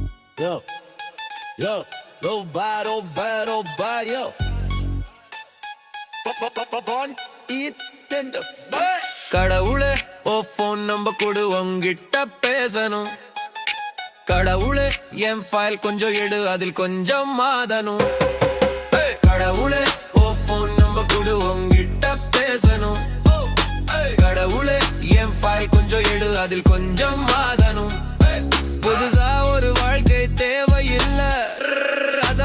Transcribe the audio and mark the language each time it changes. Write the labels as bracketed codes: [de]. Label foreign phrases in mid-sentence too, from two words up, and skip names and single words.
[en] Yo, yo, oh bad, oh bad, oh bad, yo. Born, eat, tender, bad. [ta] கடவுளே ஓ போன் நம்பர் கொடு உங்கிட்ட பேசணும் கடவுளே என் ஃபைல் கொஞ்சம் எடு அதில் கொஞ்சம் மாதணும் கடவுளே ஓ போன் நம்பர் கொடு உங்கிட்ட பேசணும் கடவுளே என் ஃபைல் கொஞ்சம் எடு அதில் கொஞ்சம் மாதணும் புதுசா ஒரு வாழ்க்கை தேவையில்ல அத